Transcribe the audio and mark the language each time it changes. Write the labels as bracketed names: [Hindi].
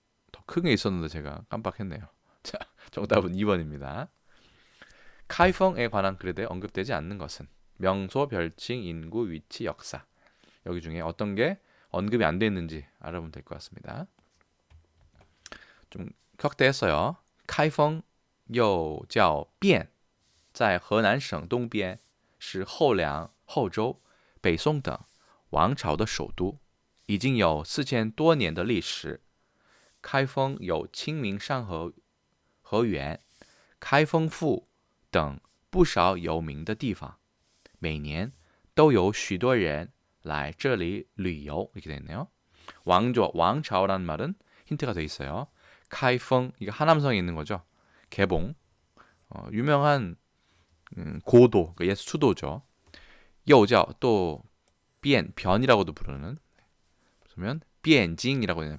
[Korean] 더 큰 게 있었는데 제가 깜빡했네요. 자, 정답은 2번입니다. 카이펑에 관한 글에 언급되지 않는 것은 명소, 별칭, 인구, 위치, 역사. 여기 중에 어떤 게 언급이 안 돼 있는지 알아보면 될 것 같습니다. 좀 확대했어요. [Chinese] 카이펑 又叫汴，在河南省东边，是后梁、后周、北宋等王朝的首都，已经有4000多年的历史。开封有清明上河源、开封府等不少有名的地方，每年都有许多人来这里旅游. [Korean] 이렇게 돼 있네요. 왕朝라는 말은 힌트가 돼 있어요. 카이펑 이게 하남성에 있는 거죠. 개봉 유명한 고도 그러니까 수도죠. 여자 또 변이라고도 부르는 그러면 변징이라고 해요.